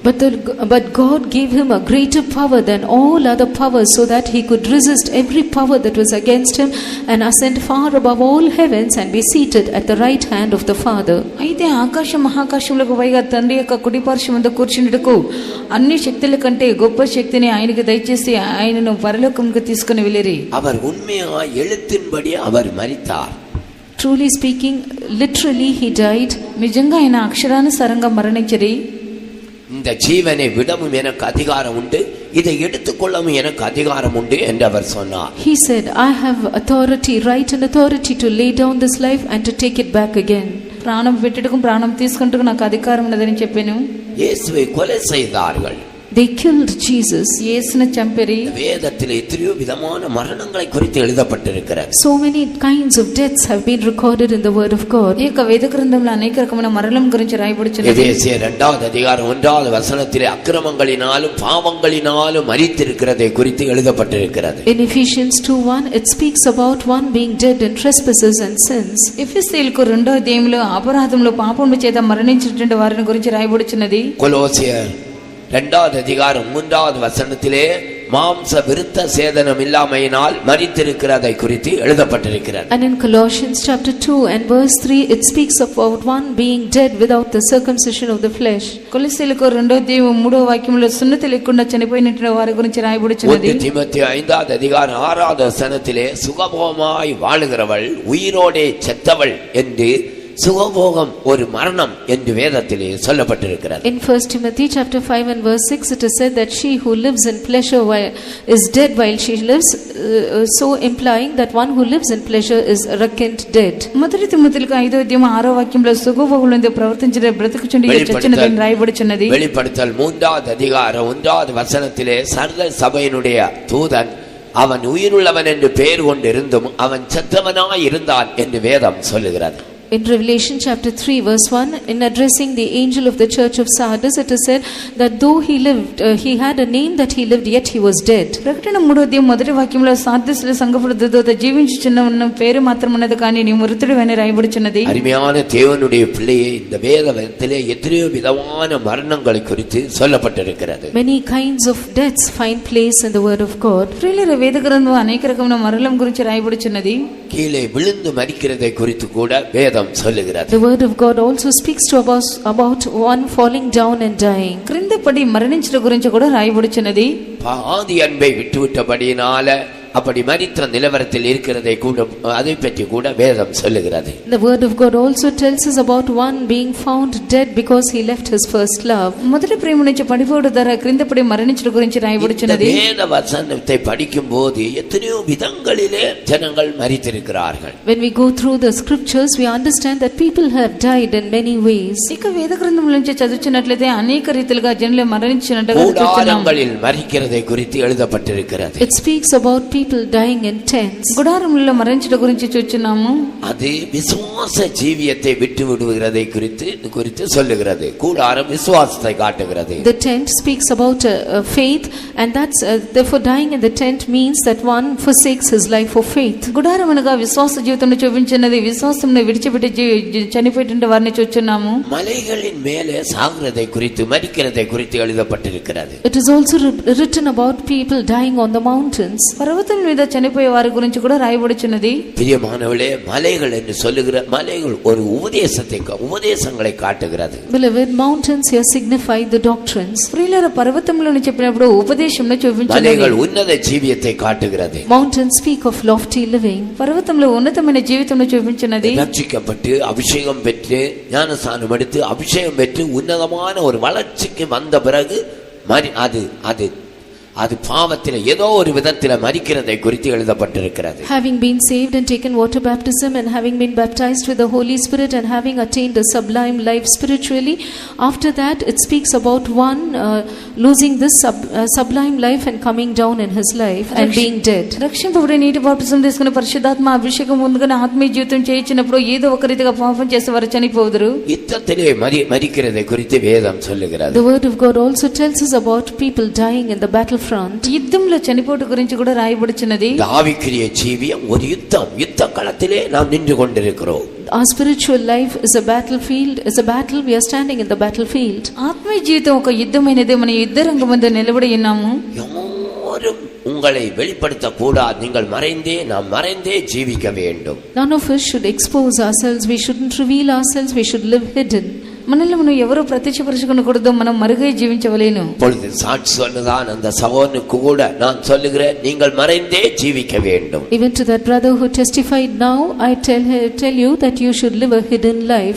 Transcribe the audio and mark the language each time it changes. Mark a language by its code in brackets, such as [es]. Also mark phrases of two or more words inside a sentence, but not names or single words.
[en] But God gave him a greater power than all other powers, so that he could resist every power that was against him and ascend far above all heavens and be seated at the right hand of the Father. [te] అయితే ఆకాశ మహాకాశములకు పైగా తండ్రి యొక్క కుడి పార్శ్వమందు కూర్చుండుటకు అన్ని శక్తుల కంటే గొప్ప శక్తిని ఆయనకు దయచేసి ఆయనను పరలోకముకు తీసుకుని వెళ్ళిరి. [ta] அவர் உண்மையா எழுத்தின்படி அவர் மரித்தார். [en] Truly speaking, literally he died. [te] నిజంగా ఆయన అక్షరానుసారంగా మరణించిరి. [ta] இந்த ஜீவனை விடவும் எனக்கு அதிகாரம் உண்டு, இதை எடுத்துக்கொள்ளவும் எனக்கு அதிகாரம் உண்டு என்று அவர் சொன்னார். [en] He said, I have authority, right and authority to lay down this life and to take it back again. [te] ప్రాణం పెట్టుటకు ప్రాణం తీసుకుంటకు నాకు అధికారం ఉన్నదని చెప్పాను. [ta] இயேசுவை கொலை செய்தார்கள். [en] They killed Jesus. [te] యేసును చంపిరి. [ta] வேதத்தில் எத்தனையோ விதமான மரணங்களை குறித்து எழுதப்பட்டிருக்கிறது. [en] So many kinds of deaths have been recorded in the word of God. [te] ఈ యొక్క వేద గ్రంథంలో అనేక రకమైన మరణం గురించి రాయబడుచున్నది. [ta] எபேசியர் 2வது அதிகாரம் 1வது வசனத்திலே அக்கிரமங்களினாலும் பாவங்களினாலும் மரித்திருக்கிறதை குறித்து எழுதப்பட்டிருக்கிறது. [en] In Ephesians 2:1 it speaks about one being dead in trespasses and sins. [te] ఎఫెసీయులకు 2వ అధ్యాయంలో అపరాధంలో పాపముల చేత మరణించినటువంటి వారిని గురించి రాయబడుచున్నది. [ta] கொலோசியர் 2வது அதிகாரம் 3வது வசனத்திலே மாம்ச விருத்த சேதனம் இல்லாமையினால் மரித்திருக்கிறதை குறித்து எழுதப்பட்டிருக்கிறது. [en] And in Colossians chapter 2 and verse 3 it speaks about one being dead without the circumcision of the flesh. [te] కొలొస్సీయులకు 2వ అధ్యాయం 3వ వాక్యంలో సున్నతి లేకుండా చనిపోయినటువంటి వారి గురించి రాయబడుచున్నది. [ta] தீமோத்தேயு 5வது அதிகாரம் 6வது வசனத்திலே சுகபோகமாய் வாழுகிறவள் உயிரோடே செத்தவள் என்று சுகபோகம் ஒரு மரணம் என்று வேதத்திலே சொல்லப்பட்டிருக்கிறது. [en] In 1 Timothy chapter 5 and verse 6 it is said that she who lives in pleasure is dead while she lives, so implying that one who lives in pleasure is reckoned dead. [te] మొదటి తిమోతిలకు 5వ అధ్యాయం 6వ వాక్యంలో సుగభోగులందు ప్రవర్తించే బ్రతుకుచుండి చచ్చినదని రాయబడుచున్నది. [ta] வெளிப்படுத்தல் 3வது அதிகாரம் 1வது வசனத்திலே சர்வ சபையினுடைய தூதன் அவன் உயிருள்ளவன் என்று பெயர் கொண்டிருந்தும் அவன் செத்தவனாய் இருந்தான் என்று வேதம் சொல்லுகிறது. [en] In Revelation chapter 3 verse 1, in addressing the angel of the church of Sardis, it is said that though he lived, he had a name that he lived, yet he was dead. [te] ప్రకటన 3వ మొదటి వాక్యంలో సార్దిస్లో సంఘపు దూత జీవించుచున్న పేరు మాత్రం ఉన్నది కానీ నీ మృతుడు అని రాయబడుచున్నది. [ta] அருமையான தேவனுடைய பிள்ளையே, இந்த வேதத்திலே எத்தனையோ விதமான மரணங்களை குறித்து சொல்லப்பட்டிருக்கிறது. [en] Many kinds of deaths find place in the word of God. [te] ప్రియులారా, వేద గ్రంథం అనేక రకమైన మరణం గురించి రాయబడుచున్నది. [ta] கீழே விழுந்து மரிக்கிறதை குறித்து கூட வேதம் சொல்லுகிறது. [en] The word of God also speaks to us about one falling down and dying. [te] క్రింద పడి మరణించడం గురించి కూడా రాయబడుచున్నది. [ta] பாதி அன்பை விட்டுவிட்டபடியினால அப்படி மரித்த நிலவரத்தில் இருக்கிறதை கூட அதை பற்றி கூட வேதம் சொல்லுகிறது. [en] The word of God also tells us about one being found dead because he left his first love. [te] మొదటి ప్రేమ నుంచి పడిపోవడం ద్వారా క్రింద పడి మరణించడం గురించి రాయబడుచున్నది. [ta] வேத வசனத்தை படிக்கும்போது எத்தனையோ விதங்களிலே ஜனங்கள் மரித்திருக்கிறார்கள். [en] When we go through the scriptures, we understand that people have died in many ways. [te] ఇక వేద గ్రంథం నుంచి చదువుచున్నట్లయితే అనేక రీతిలుగా జనులు మరణించినట్టుగా చూస్తున్నాము. [ta] கூடாரங்களில் மரிக்கிறதை குறித்து எழுதப்பட்டிருக்கிறது. [en] It speaks about people dying in tents. [te] గుడారములలో మరణించడం గురించి చూస్తున్నాము. [ta] அது விசுவாச ஜீவியத்தை விட்டு விடுகிறதை குறித்து சொல்லுகிறது. கூடாரம் விசுவாசத்தை காட்டுகிறது. [en] The tent speaks about faith, and that's therefore dying in the tent means that one forsakes his life for faith. [te] గుడారం అనగా విశ్వాస జీవితంలో చూపించినది. విశ్వాసంను విడిచిపెట్టి చనిపోయేటువంటి వారిని చూస్తున్నాము. [ta] மலைகளின் மேலே சாகிறதை குறித்து மரிக்கிறதை குறித்து எழுதப்பட்டிருக்கிறது. [en] It is also written about people dying on the mountains. [te] పర్వతం మీద చనిపోయే వారి గురించి కూడా రాయబడుచున్నది. [ta] பிரியமானவர்களே, மலைகள் என்று சொல்லுகிற மலைகள் ஒரு உபதேசங்களை காட்டுகிறது. [en] Beloved, mountains here signify the doctrines. [te] ప్రియులారా, పర్వతములను చెప్పినప్పుడు ఉపదేశంను చూపించున్నది. [ta] மலைகள் உன்னத ஜீவியத்தை காட்டுகிறது. [en] Mountains speak of lofty living. [te] పర్వతంలో ఉన్నతమైన జీవితంను చూపించున్నది. [ta] ரட்சிக்கப்பட்டு அபிஷேகம் பெற்று ஞானஸ்நானம் எடுத்து அபிஷேகம் பெற்று உன்னதமான ஒரு வளர்ச்சிக்கு வந்த பிறகு அது பாவத்தில் ஏதோ ஒரு விதத்தில் மரிக்கிறதை குறித்து எழுதப்பட்டிருக்கிறது. [en] Having been saved and taken water baptism and having been baptized with the Holy Spirit and having attained a sublime life spiritually, after that it speaks about one losing this sublime life and coming down in his life and being dead. [te] రక్షింపబడి నీటి బాప్తిసం తీసుకుని పరిశుద్ధాత్మ అభిషేకం పొందుకుని ఆత్మీయ జీవితం చేయించినప్పుడు ఏదో ఒక రీతిగా పాపం చేసి వారు చనిపోదురు. [ta] யுத்தத்திலே மரிக்கிறதை குறித்து வேதம் சொல்லுகிறது. [en] The word of God also tells us about people dying in the battle front. [te] యుద్ధంలో చనిపోవడం గురించి కూడా రాయబడుచున్నది. [ta] ஆவிக்குரிய ஜீவியம் ஒரு யுத்த களத்திலே நாம் நின்று கொண்டிருக்கிறோம். [en] Our spiritual life is a battlefield, is a battle. We are standing in the battlefield. [te] ఆత్మీయ జీవితం ఒక యుద్ధమైనది. మన యుద్ధ రంగమందు నిలబడి ఉన్నాము. [ta] யாரும் உங்களை வெளிப்படுத்த கூடாது. நீங்கள் நாம் மறைந்தே ஜீவிக்க வேண்டும். [en] None of us should expose ourselves. We shouldn't reveal ourselves. We should live hidden. [te] మనల్ని మనం ఎవరు ప్రత్యక్షపరచుకోకూడదు. మనం మరుగై జీవించవలేను. [ta] பொழுது சாட்சி சொன்னதான் அந்த சகோதரனுக்கு கூட நான் சொல்லுகிறேன், நீங்கள் மறைந்தே ஜீவிக்க வேண்டும். [en] Even to that brother who testified, now I tell you that you should live a hidden life.